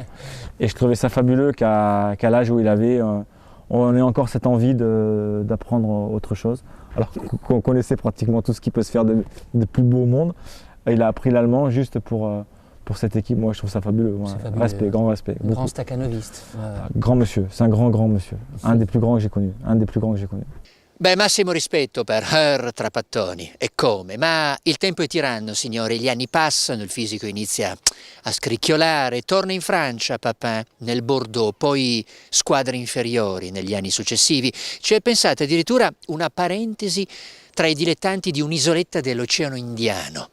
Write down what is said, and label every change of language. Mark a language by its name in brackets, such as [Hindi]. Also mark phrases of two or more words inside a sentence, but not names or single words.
[French] Et je trouvais ça fabuleux qu'à l'âge où il avait, on ait encore cette envie d'apprendre autre chose. Alors qu'on connaissait pratiquement tout ce qui peut se faire de plus beau au monde. Il a appris l'allemand juste pour cette équipe. Moi, je trouve ça fabuleux. Ouais. Fabuleux. Respect, grand respect. Grand staccanoviste. Grand monsieur, c'est un grand monsieur. Un des plus grands que j'ai connu. [Italian] Beh, massimo rispetto per Herr Trapattoni, e come, ma il tempo è tiranno, signore, gli anni passano, il fisico inizia a scricchiolare, torna in Francia, Papin, nel Bordeaux, poi squadre inferiori negli anni successivi. C'è, pensate, addirittura una parentesi tra i dilettanti di un'isoletta dell'Oceano Indiano.